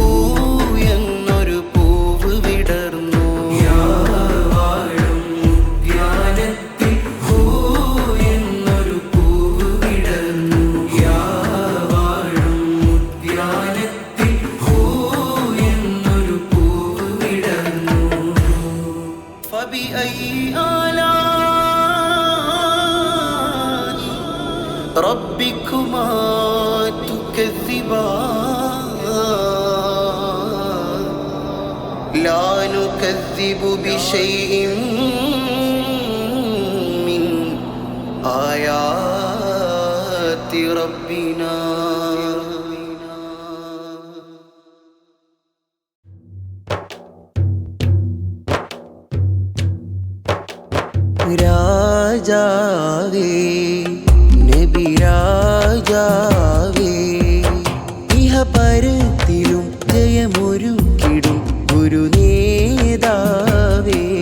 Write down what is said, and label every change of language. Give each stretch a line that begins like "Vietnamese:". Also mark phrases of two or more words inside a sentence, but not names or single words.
Malayalam: എന്നൊരു പൂവ് വിടർന്നു വാഴും ഉദ്യാനത്തിൽ ഹൂ എന്നൊരു പൂവ് വിടർന്നു വാഴും ഉദ്യാനത്തിൽ ഹൂ എന്നൊരു പൂവ് വിടർന്നു
Arabic: ربكما تكذبان لا نكذب بشيء من آيات ربنا
Malayalam: രാജാവേ രാജാവേ ഇഹ പരത്തിലും ജയമൊരുക്കിടും ഗുരുനേതാവേ